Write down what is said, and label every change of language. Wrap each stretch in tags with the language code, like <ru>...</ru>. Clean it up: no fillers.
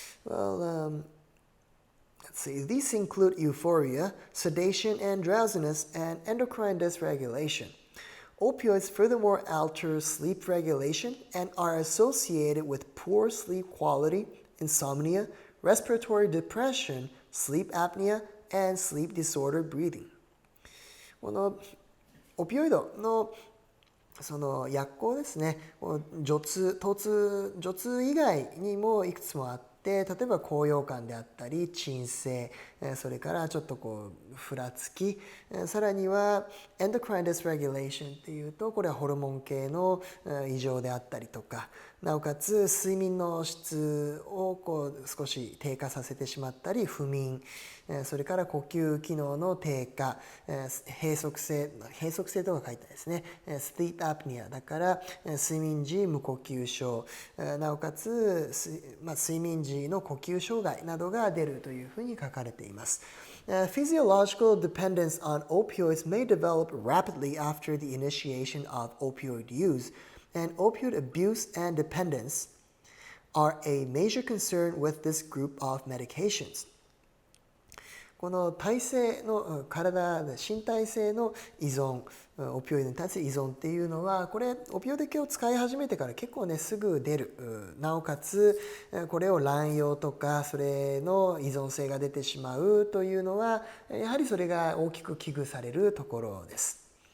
<en>Well, let's see. These include euphoria, sedation and drowsiness, and endocrine dysregulation. Opioids furthermore alter sleep regulation and are associated with poor sleep quality, insomnia, respiratory depression, sleep apnea, and sleep disordered breathing.</en> <ja>このオピオイドのその薬効ですね、頭痛以外にもいくつもあって、例えば高揚感であったり鎮静、それからちょっとふらつき、さらにはエンドクラインディスレギュレーションっていうと、これはホルモン系の異常であったりとか、なおかつ睡眠の質を少し低下させてしまったり、不眠、それから呼吸機能の低下、閉塞性とか書いてあるですね、sleep apnea だから睡眠時無呼吸症、なおかつ睡眠時の呼吸障害などが出るというふうに書かれています。</ja> <en>Physiological dependence on opioids may develop rapidly after the initiation of opioid use, and opioid abuse and dependence are a major concern with this group of medications.</en> <ja>この体性の身体性の依存、オピオイドに対する依存っていうのは、これオピオイド系を使い始めてから結構ねすぐ出る。なおかつこれを乱用とかそれの依存性が出てしまうというのは、やはりそれが大きく危惧されるところです。</ja>